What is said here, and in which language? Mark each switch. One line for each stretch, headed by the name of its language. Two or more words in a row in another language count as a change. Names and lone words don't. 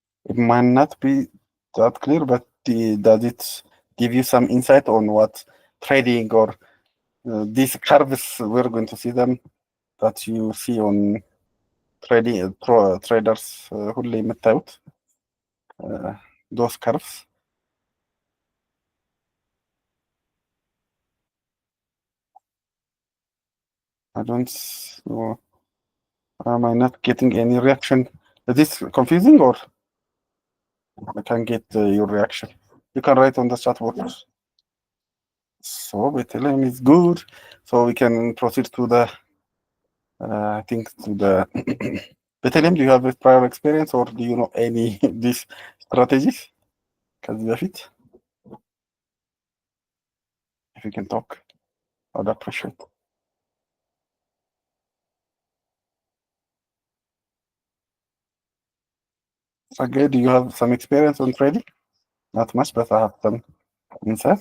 English: It might not be that clear, but does it give you some insight on what trading or these curves, we're going to see them, that you see on trading traders
Amharic: ሁሌ የምታዩት
English: those curves? I don't know. Am I not getting any reaction? Is this confusing, or I can get your reaction? You can write on the chat box. So Bethlehem is good. So we can proceed to the, I think to the Bethlehem. Do you have a prior experience, or do you know any these strategies?
Amharic: ከዚህ በፊት
English: if you can talk, I'd appreciate. Okay, do you have some experience on trading? Not much, but I have some insights.